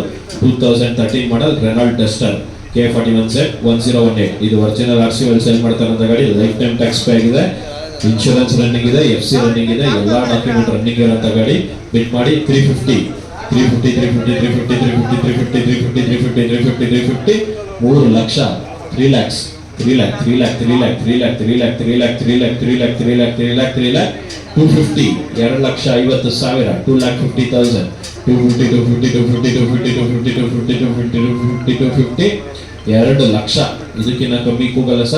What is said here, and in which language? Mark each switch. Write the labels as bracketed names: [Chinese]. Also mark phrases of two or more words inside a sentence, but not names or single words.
[Kannada] 2013 ಮಾಡಲ್ ರೆನಾಲ್ಡ್ ಡಸ್ಟರ್ K41Z1018. ಇದು [English] original RC [Kannada] ಅಲ್ಲಿ ಸೆಲ್ ಮಾಡ್ತಾರಂತ ಗಾಡಿ. [English] life time tax pay [Kannada] ಆಗಿದೆ, [English] insurance running [Kannada] ಇದೆ, [English] FC running [Kannada] ಇದೆ, ಎಲ್ಲ [English] document running [Kannada] ಇರೋಂಥ ಗಾಡಿ. ಬಿಟ್ ಮಾಡಿ 350 3 ಲಕ್ಷ 3 lakhs 3 lakh 3 lakh 3 lakh 3 lakh 3 lakh 3 lakh 3 lakh 3 lakh 3 lakh 3 lakh 3 lakh 250 2,50,000 2,50,000 250 2 ಲಕ್ಷ. ಇದಕ್ಕಿಂತ ಕಮ್ಮಿ ಕೂಗಲ್ಲ ಸರ್.